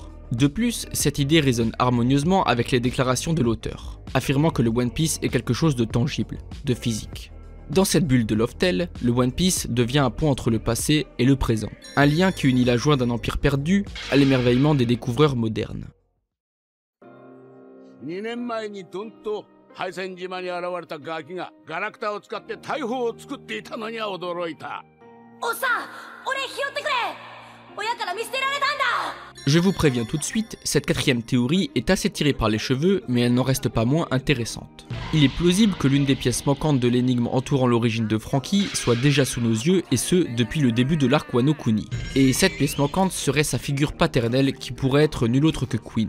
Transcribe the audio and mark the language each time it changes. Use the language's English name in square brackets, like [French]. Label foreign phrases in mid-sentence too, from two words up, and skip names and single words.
[French] De plus, cette idée résonne harmonieusement avec les déclarations de l'auteur, affirmant que le One Piece est quelque chose de tangible, de physique. Dans cette bulle de Loftel, le One Piece devient un pont entre le passé et le présent, un lien qui unit la joie d'un empire perdu à l'émerveillement des découvreurs modernes. [Japanese] 2 年前にどんと敗戦島に現れたガキがガラクタを使って大砲を作っていたのには驚いた。おっさん、俺拾ってくれ。親から見捨てられたんだ。 [French] Je vous préviens tout de suite, cette quatrième théorie est assez tirée par les cheveux, mais elle n'en reste pas moins intéressante. Il est plausible que l'une des pièces manquantes de l'énigme entourant l'origine de Franky soit déjà sous nos yeux, et ce, depuis le début de l'arc Wano Kuni. Et cette pièce manquante serait sa figure paternelle qui pourrait être nulle autre que Queen.